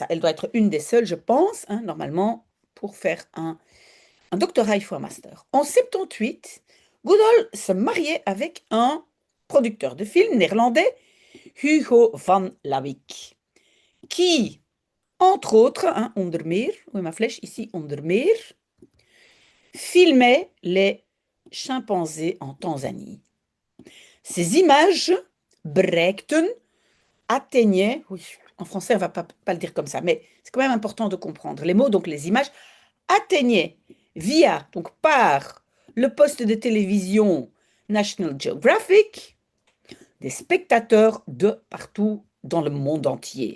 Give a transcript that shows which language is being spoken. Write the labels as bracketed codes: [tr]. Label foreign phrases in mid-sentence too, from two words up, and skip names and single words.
[fr] Elle doit être une des seules, je pense, hein, normalement, pour faire un doctorat, il faut un master. En 78, Goodall se mariait avec un producteur de films néerlandais, Hugo van Lawick, qui, entre autres, hein, [nl] onder meer, [fr] où est ma flèche ici, [nl] onder meer, [fr] filmait les chimpanzés en Tanzanie. Ces images bereikten, atteignaient, oui, en français on ne va pas le dire comme ça, mais c'est quand même important de comprendre les mots, donc les images atteignaient via, donc par le poste de télévision National Geographic, des spectateurs de partout dans le monde entier.